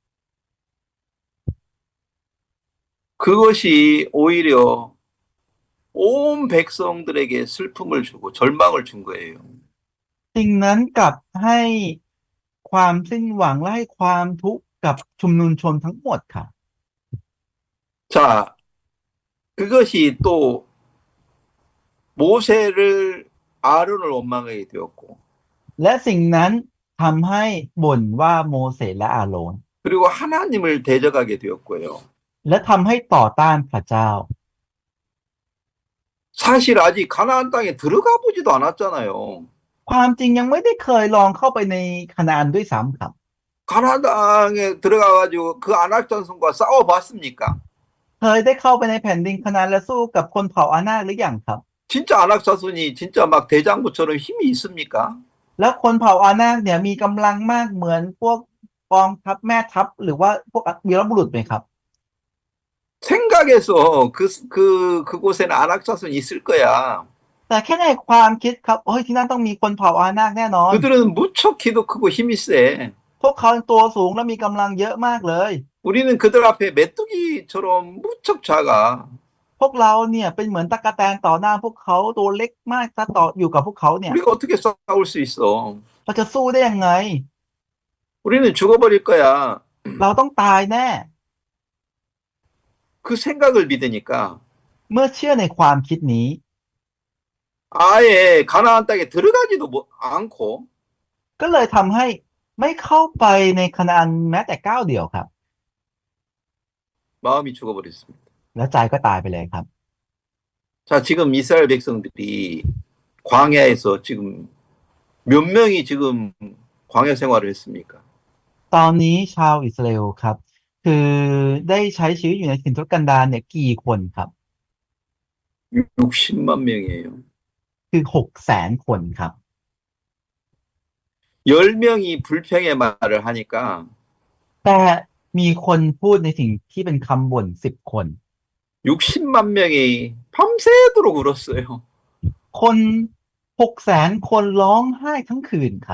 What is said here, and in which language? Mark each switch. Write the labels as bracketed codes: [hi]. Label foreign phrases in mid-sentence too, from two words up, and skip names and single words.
[ko] 그것이 오히려 온 백성들에게 슬픔을 주고 절망을 준 거예요. [th] สิ่งนั้นกลับให้ความสิ้นหวังและให้ความทุกข์กับชุมนุมชนทั้งหมดค่ะ [ko] 자, 그것이 또 모세를 아론을 원망하게 되었고 [th] และสิ่งนั้นทำให้บ่นว่าโมเสสและอาโรน [ko] 그리고 하나님을 대적하게 되었고요. [th] และทำให้ต่อต้านพระเจ้า [ko] 사실 아직 가나안 땅에 들어가 보지도 않았잖아요. [th] ความจริงยังไม่ได้เคยลองเข้าไปในคานาานด้วยซ้ำครับ [ko] 가나안 땅에 들어가가지고 그 아낙전선과 싸워봤습니까? [th] เคยได้เข้าไปในแผ่นดินคานาานและสู้กับคนเผ่าอานาคหรือยังครับ [ko] 진짜 아낙자손이 진짜 막 대장부처럼 힘이 있습니까? [th] แล้วคนเผ่าอานาคเนี่ยมีกำลังมากเหมือนพวกกองทัพแม่ทัพหรือว่าพวกวีรบุรุษไหมครับ [ko] 생각해서 그곳에는 아낙자손이 있을 거야. [th] แต่แค่ในความคิดครับโอ้ยที่นั่นต้องมีคนเผ่าอานาคแน่นอน [ko] 그들은 무척 키도 크고 힘이 세. [th] พวกเขาตัวสูงและมีกำลังเยอะมากเลย [ko] 우리는 그들 앞에 메뚜기처럼 무척 작아. [th] พวกเราเนี่ยเป็นเหมือนตั๊กแตนต่อหน้าพวกเขาตัวเล็กมากถ้าต่ออยู่กับพวกเขาเนี่ย [ko] 우리가 어떻게 싸울 수 있어? [th] เราจะสู้ได้ยังไง [ko] 우리는 죽어버릴 거야. [th] เราต้องตายแน่ [ko] 그 생각을 믿으니까 [th] เมื่อเชื่อในความคิดนี้ [ko] 아예 가나안 땅에 들어가지도 않고 [th] ก็เลยทำให้ไม่เข้าไปในคานาอันแม้แต่ก้าวเดียวครับ [ko] 마음이 죽어버렸습니다. [th] แล้วใจก็ตายไปเลยครับ [ko] 자, 지금 이스라엘 백성들이 광야에서 지금 몇 명이 지금 광야 생활을 했습니까? [th] ตอนนี้ชาวอิสราเอลครับ คือได้ใช้ชีวิตอยู่ในถิ่นทุรกันดารเนี่ยกี่คนครับ [ko] 60만 명이에요. [th] คือ600,000 คนครับ [ko] 10명이 불평의 말을 하니까 [th] แต่มีคนพูดในสิ่งที่เป็นคำบ่น10 คน [ko] 60만 명이 밤새도록 울었어요. [th] คน600,000 คนร้องไห้ทั้งคืนครับ